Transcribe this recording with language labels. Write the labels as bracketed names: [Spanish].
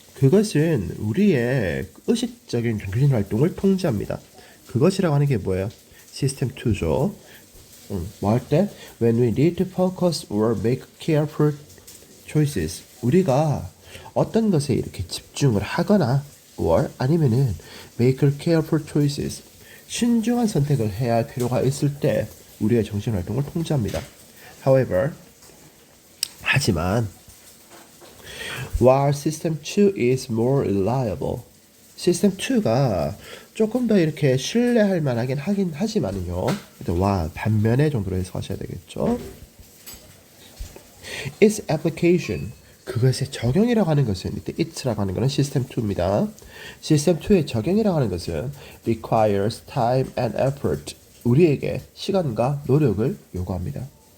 [Korean] 그것은 우리의 의식적인 정신 활동을 통제합니다. 그것이라고 하는 게 뭐예요? 시스템 2죠. 뭐 할 때? [English] When we need to focus or make careful choices. [Korean] 우리가 어떤 것에 이렇게 집중을 하거나 or 아니면은 [English] make careful choices. [Korean] 신중한 선택을 해야 할 필요가 있을 때 우리의 정신 활동을 통제합니다. [English] However, [Korean] 하지만 [English] while System 2 is more reliable. [Korean] System 2가 조금 더 이렇게 신뢰할 만하긴 하긴 하지만요. 와 반면에 정도로 해석하셔야 되겠죠. [English] Its application [Korean] 그것의 적용이라고 하는 것은 이때 it라고 하는 것은 System 2입니다. System 2의 적용이라고 하는 것은 [English] requires time and effort [Korean] 우리에게 시간과 노력을 요구합니다.